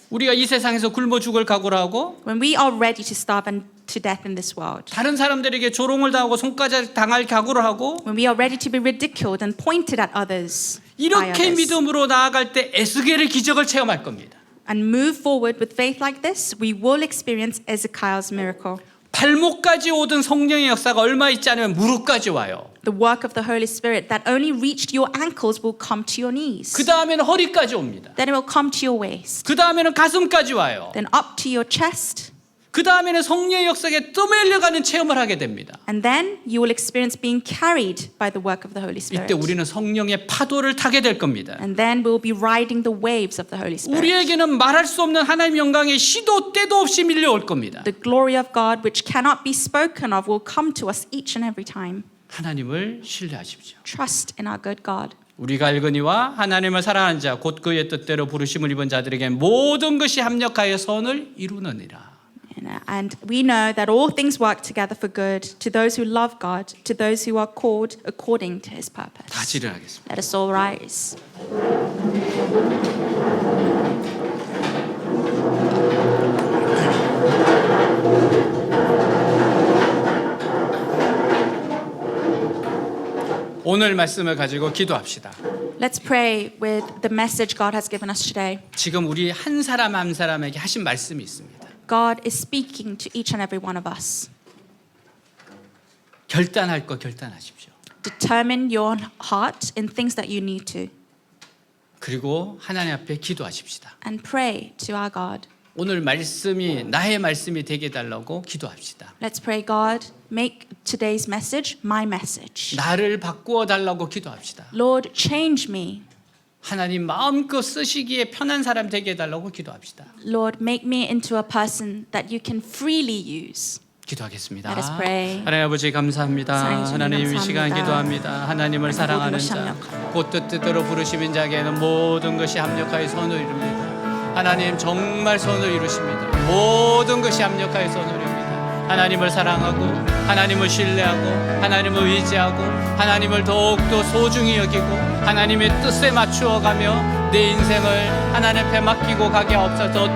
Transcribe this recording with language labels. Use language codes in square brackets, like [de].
[ko] 우리가 이 세상에서 굶어 죽을 각오를 하고 [en] When we are ready to starve to death in this world, [ko] 다른 사람들에게 조롱을 당하고 손가락 당할 각오를 하고 [en] when we are ready to be ridiculed and pointed at others, by [ko] 이렇게 [en] others, [ko] 믿음으로 나아갈 때 에스겔의 기적을 체험할 겁니다. [en] and move forward with faith like this, we will experience Ezekiel's miracle. [ko] 발목까지 오던 성령의 역사가 얼마 있지 않으면 무릎까지 와요. [en] The work of the Holy Spirit that only reached your ankles will come to your knees. [ko] 그 다음에는 허리까지 옵니다. [en] Then it will come to your waist. [ko] 그 다음에는 가슴까지 와요. [en] Then up to your chest. [ko] 그 다음에는 성령의 역사에 떠밀려가는 체험을 하게 됩니다. [en] And then you will experience being carried by the work of the Holy Spirit. [ko] 이때 우리는 성령의 파도를 타게 될 겁니다. [en] And then we'll be riding the waves of the Holy Spirit. [ko] 우리에게는 말할 수 없는 하나님의 영광이 시도 때도 없이 밀려올 겁니다. [en] The glory of God, which cannot be spoken of, will come to us each and every time. [ko] 하나님을 신뢰하십시오. [en] Trust in our good God. [ko] 우리가 알거니와 하나님을 사랑하는 자 곧 그의 뜻대로 부르심을 입은 자들에게 모든 것이 합력하여 선을 이루느니라. [en] And we know that all things work together for good to those who love God, to those who are called according to his purpose. [ko] 다시 일어나겠습니다. [en] Let us all rise. [ko] 오늘 말씀을 가지고 기도합시다. [en] Let's pray with the message God has given us today. [ko] 지금 우리 한 사람 한 사람에게 하신 말씀이 있습니다. [en] God is speaking to each and every one of us. [ko] 결단할 거 결단하십시오. [en] Determine your heart in things that you need to. [ko] 그리고 하나님 앞에 기도하십시다. [en] And pray to our God. [ko] 오늘 말씀이 나의 말씀이 되게 해달라고 기도합시다. [en] Let's pray, God, make today's message my message. [ko] 나를 바꾸어 달라고 기도합시다. [en] Lord, change me. [ko] 하나님 마음껏 쓰시기에 편한 사람 되게 해달라고 기도합시다. [en] Lord, make me into a person that you can freely use. [ko] 기도하겠습니다. [en] Let us pray. [ko] 하나님 아버지 감사합니다. 사랑해 주님 하나님 이 감사합니다. 시간 기도합니다. 하나님을 사랑하는 자, 곧 뜻대로 부르시는 자에게는 모든 것이 합력하여 선을 이룹니다. 하나님 정말 선을 이루십니다. 모든 것이 합력하여 선을 이룹니다. 하나님을 사랑하고 하나님을 신뢰하고 하나님을 의지하고 하나님을 더욱더 소중히 여기고 하나님의 뜻에 맞추어가며 내 인생을 하나님 앞에 맡기고 가게 하옵소서.